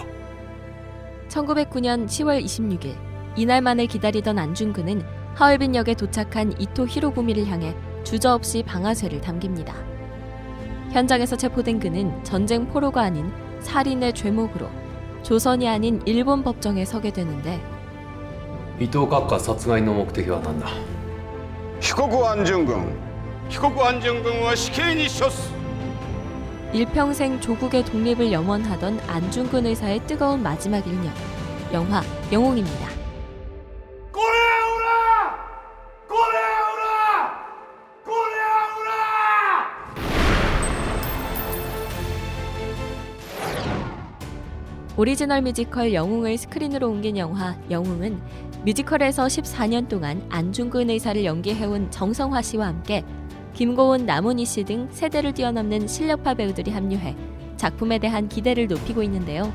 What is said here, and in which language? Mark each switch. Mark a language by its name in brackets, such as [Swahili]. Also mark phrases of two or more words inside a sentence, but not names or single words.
[Korean] 1909년 10월 26일 이날만을 기다리던 안중근은 하얼빈역에 도착한 이토 히로부미를 향해 주저없이 방아쇠를 당깁니다. 현장에서 체포된 그는 전쟁 포로가 아닌 살인의 죄목으로 조선이 아닌 일본 법정에 서게 되는데, [Japanese] 伊藤閣下殺害の目的は何だ。被告安順軍は死刑に処す。 [Korean] 일평생 조국의 독립을 염원하던 안중근 의사의 뜨거운 마지막 1년. 영화 영웅입니다. 오리지널 뮤지컬 영웅을 스크린으로 옮긴 영화 영웅은 뮤지컬에서 14년 동안 안중근 의사를 연기해온 정성화 씨와 함께 김고은, 남훈희 씨 등 세대를 뛰어넘는 실력파 배우들이 합류해 작품에 대한 기대를 높이고 있는데요.